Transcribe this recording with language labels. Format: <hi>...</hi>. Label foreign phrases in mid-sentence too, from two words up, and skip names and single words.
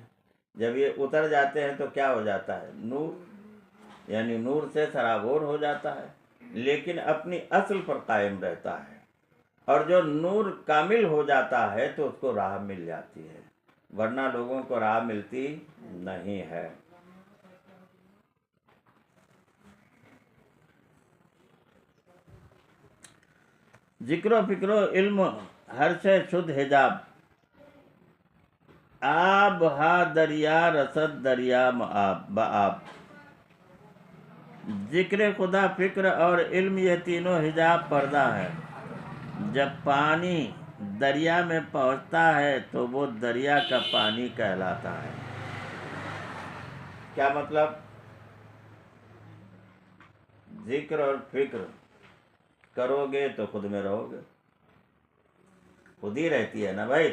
<ur>جب یہ اتر جاتے ہیں تو کیا ہو جاتا ہے؟ نور، یعنی نور سے سرابور ہو جاتا ہے، لیکن اپنی اصل پر قائم رہتا ہے، اور جو نور کامل ہو جاتا ہے تو اس کو راہ مل جاتی ہے، ورنہ لوگوں کو راہ ملتی نہیں ہے۔</ur> <fa>ذکر و فکر و علم ہر سے شد حجاب، آب ہا دریا رسد دریا بآب۔</fa> <ur>ذکر خدا، فکر اور علم یہ تینوں حجاب پردہ ہے۔ جب پانی دریا میں پہنچتا ہے تو وہ دریا کا پانی کہلاتا ہے۔ کیا مطلب؟ ذکر اور فکر کرو گے تو خود میں رہو گے، خود ہی رہتی ہے نا بھائی۔</ur>